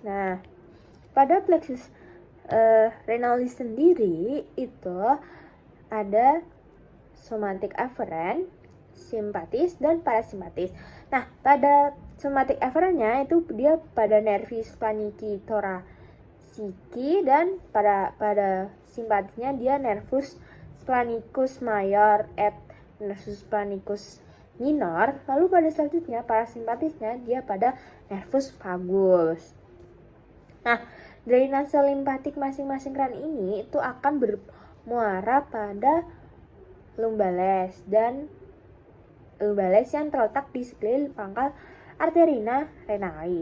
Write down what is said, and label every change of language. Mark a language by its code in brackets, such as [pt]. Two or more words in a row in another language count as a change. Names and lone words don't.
[id] Nah, pada plexus renalis sendiri itu ada [en] somatic afferent, [id] simpatis, dan parasimpatis. Nah, pada [en] somatic afferentnya [id] itu dia pada [la] nervis planiki thoraciki, [id] dan pada simpatisnya dia [la] nervus splanicus major et nervus splanicus minor. [id] Lalu pada selanjutnya parasimpatisnya dia pada [la] nervus vagus. [id] Nah, drainase limpatik masing-masing ran ini itu akan bermuara pada lumbales yang terletak di sekeliling pangkal arterina renalis.